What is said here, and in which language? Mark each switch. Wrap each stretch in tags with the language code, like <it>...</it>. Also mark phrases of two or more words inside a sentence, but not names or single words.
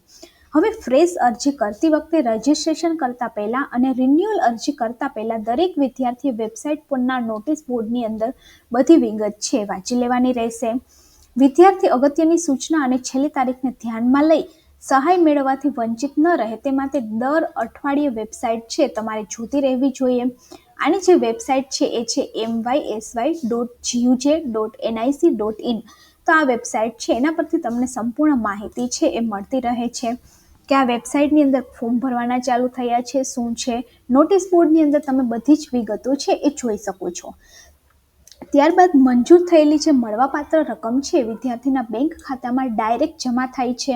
<gu>હવે ફ્રેશ અરજી કરતી વખતે રજિસ્ટ્રેશન કરતા પહેલા અને રિન્યુઅલ અરજી કરતા પહેલા દરેક વિદ્યાર્થીએ વેબસાઇટ પરના</gu> <en>notice boardની</en> <gu>અંદર બધી વિગત છે વાંચી લેવાની રહેશે। વિદ્યાર્થી અગત્યની સૂચના અને છેલ્લી તારીખને ધ્યાનમાં લઈ સહાય મેળવવાથી વંચિત ન રહે તે માટે દર અઠવાડિયે વેબસાઇટ છે તમારે જોતી રહેવી જોઈએ. આની જે વેબસાઇટ છે એ છે mysy.guj.nic.in. તો આ વેબસાઇટ છે એના પરથી તમને સંપૂર્ણ માહિતી છે એ મળતી રહે છે કે આ વેબસાઇટની અંદર ફોર્મ ભરવાના ચાલુ થયા છે, શું છે.</gu> <en>notice boardની</en> <gu>અંદર તમે બધી જ વિગતો છે એ જોઈ શકો છો. ત્યારબાદ મંજૂર થયેલી જે મળવાપાત્ર રકમ છે વિદ્યાર્થીના બેંક ખાતામાં ડાયરેક્ટ જમા થાય છે.</gu>